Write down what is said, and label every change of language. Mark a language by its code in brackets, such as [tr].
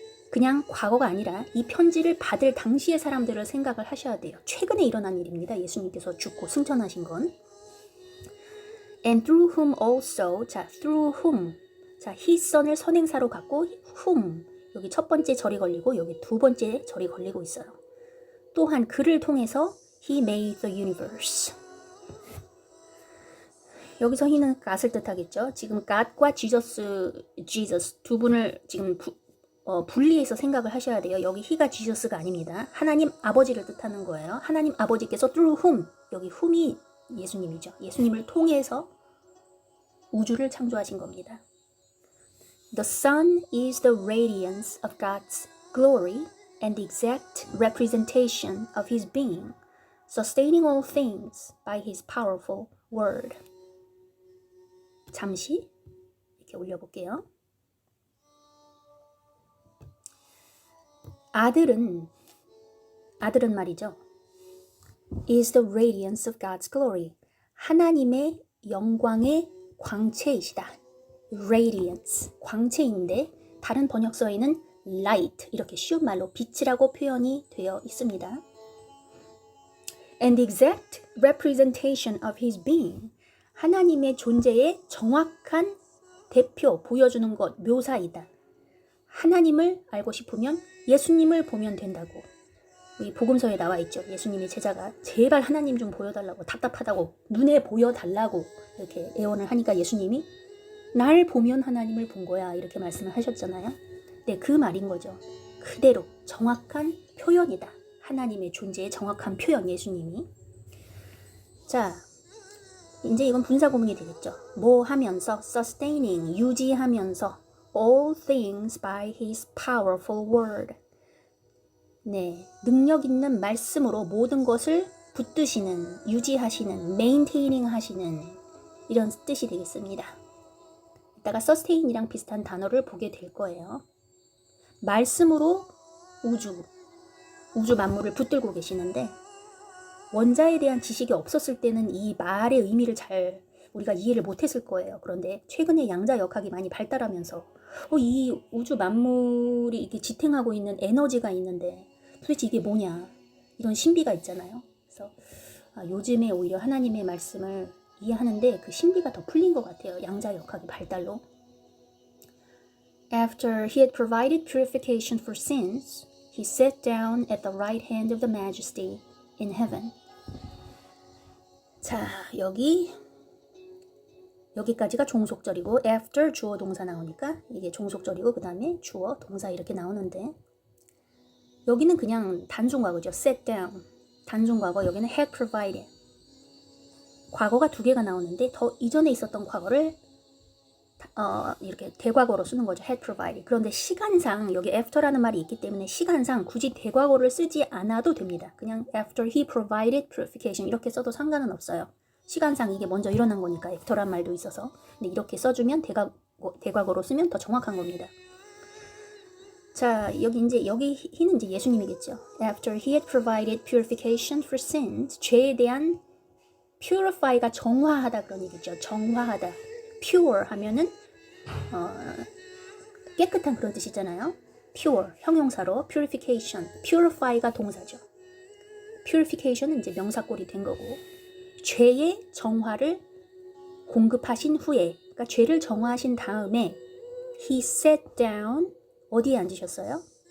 [ko] 그냥 과거가 아니라 이 편지를 받을 당시의 사람들을 생각을 하셔야 돼요. 최근에 일어난 일입니다. 예수님께서 죽고 승천하신 건. [en] And through whom also, [ko] 자, through whom, 자, his son을 선행사로 갖고 whom, 여기 첫 번째 절이 걸리고 여기 두 번째 절이 걸리고 있어요. 또한 그를 통해서 [en] he made the universe. [ko] 여기서 he는 God을 뜻하겠죠. 지금 God과 Jesus 두 분을 지금 분리해서 생각을 하셔야 돼요. 여기 he가 Jesus가 아닙니다. 하나님 아버지를 뜻하는 거예요. 하나님 아버지께서 [en] through whom, [ko] 여기 whom이 예수님이죠. 예수님을 통해서 우주를 창조하신 겁니다. [en] The sun is the radiance of God's glory and the exact representation of his being, sustaining all things by his powerful word. [ko] 잠시 이렇게 올려볼게요. 아들은 말이죠. [en] is the radiance of God's glory. [ko] 하나님의 영광의 광채이시다. radiance, 광채인데 다른 번역서에는 light, 이렇게 쉬운 말로 빛이라고 표현이 되어 있습니다. [en] And the exact representation of his being. [ko] 하나님의 존재의 정확한 대표, 보여주는 것, 묘사이다. 하나님을 알고 싶으면 예수님을 보면 된다고. 이 복음서에 나와 있죠. 예수님의 제자가 제발 하나님 좀 보여달라고, 답답하다고, 눈에 보여달라고 이렇게 애원을 하니까 예수님이 날 보면 하나님을 본 거야, 이렇게 말씀을 하셨잖아요. 네, 그 말인 거죠. 그대로 정확한 표현이다. 하나님의 존재의 정확한 표현, 예수님이. 자, 이제 이건 분사구문이 되겠죠. 뭐 하면서, [en] sustaining, [ko] 유지하면서, [en] all things by his powerful word. [ko] 네, 능력 있는 말씀으로 모든 것을 붙드시는, 유지하시는, maintaining 하시는 이런 뜻이 되겠습니다. 이따가 sustain이랑 비슷한 단어를 보게 될 거예요. 말씀으로 우주 만물을 붙들고 계시는데 원자에 대한 지식이 없었을 때는 이 말의 의미를 잘 우리가 이해를 못했을 거예요. 그런데 최근에 양자역학이 많이 발달하면서 이 우주 만물이 이렇게 지탱하고 있는 에너지가 있는데 도대체 이게 뭐냐, 이런 신비가 있잖아요. 그래서 요즘에 오히려 하나님의 말씀을 이해하는데 그 신비가 더 풀린 것 같아요. 양자역학의 발달로. [en] After he had provided purification for sins, he sat down at the right hand of the majesty in heaven. [ko] 자, 여기까지가 종속절이고 after 주어 동사 나오니까 이게 종속절이고 그 다음에 주어 동사 이렇게 나오는데 여기는 그냥 단순과거죠. sat down, 단순과거. 여기는 had provided. 과거가 두 개가 나오는데 더 이전에 있었던 과거를 이렇게 대과거로 쓰는 거죠. [en] had provided. [ko] 그런데 시간상 여기 after라는 말이 있기 때문에 시간상 굳이 대과거를 쓰지 않아도 됩니다. 그냥 [en] after he provided purification [ko] 이렇게 써도 상관은 없어요. 시간상 이게 먼저 일어난 거니까 after란 말도 있어서. 근데 이렇게 써주면 대과거로 쓰면 더 정확한 겁니다. 자, 여기 he는 이제 예수님이겠죠. [en] After he had provided purification for sins, [ko] 죄에 대한 [en] purify가 [ko] 정화하다 그런 얘기죠. 정화하다. pure 하면은 깨끗한 그런 뜻이잖아요. pure 형용사로 purification, purify가 동사죠. purification은 이제 명사꼴이 된 거고 죄의 정화를 공급하신 후에, 그러니까 죄를 정화하신 다음에 he sat down, 어디에 앉으셨어요?